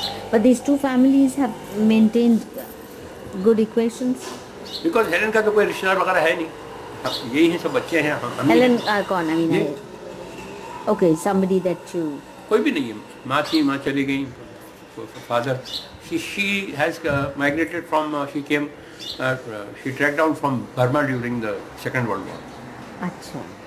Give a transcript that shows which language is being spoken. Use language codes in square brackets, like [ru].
[en] But these two families have maintained good equations. Because [ur] Helen کا تو کوئی رشتہ دار وغیرہ ہے نہیں, یہی ہیں سب بچے ہیں. [en] Helen [ur] کون؟ [en] I mean, okay, somebody that you. [ur] کوئی بھی نہیں ہے. ماں تھی, ماں چلی گئیں. [en] Father, she has migrated from, she tracked down from Burma during the Second World War. [ur] اچھا.